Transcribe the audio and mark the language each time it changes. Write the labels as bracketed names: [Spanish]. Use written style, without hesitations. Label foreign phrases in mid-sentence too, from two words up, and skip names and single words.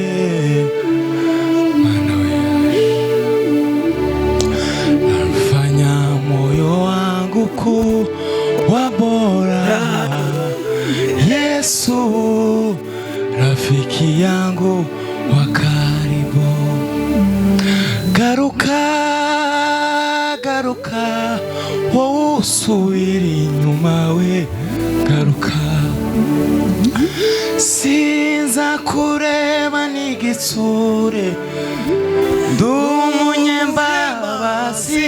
[Swahili] Nafanya moyo wangu kuwa bora. Yesu rafiki yangu wa karibu. [Rundi] Garuka, garuka, wowe usubira inyuma we. Garuka, sinza kureba n'igitsure, ndumunyembabazi.